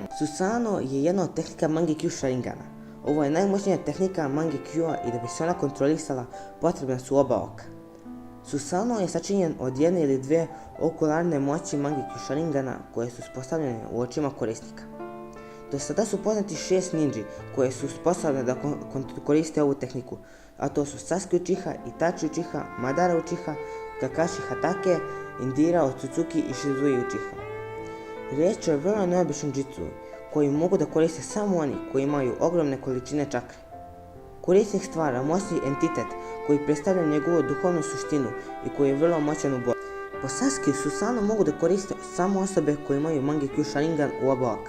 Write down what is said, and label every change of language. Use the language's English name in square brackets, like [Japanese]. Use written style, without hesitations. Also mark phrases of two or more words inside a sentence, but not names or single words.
[Bosnian] Susano je jedna od tehnika Mangekyu Sharingana. Ovo je najmoćnija tehnika Mangekyua i da bi se ona kontrolisala potrebna su oba oka. Susano je sačinjen od jedne ili dvije okularne moći Mangekyu Sharingana koje su uspostavljene u očima korisnika. Do sada su poznati 6 ninji koje su sposobne da koriste ovu tehniku, a to su Sasuke Uchiha, Itachi Uchiha, Madara Uchiha, Kakashi Hatake, Indira Otsutsuki i Shizui Uchiha. Riječ je o vrlo neobičnom jutsu koji mogu da koriste samo oni koji imaju ogromne količine čakre. Korisnik stvara moćni entitet koji predstavlja njegovu duhovnu suštinu i koji je vrlo moćan u borbi. Po Sasuke Susano mogu da koriste samo osobe koje imaju Mangekyu Sharingan u oba oka.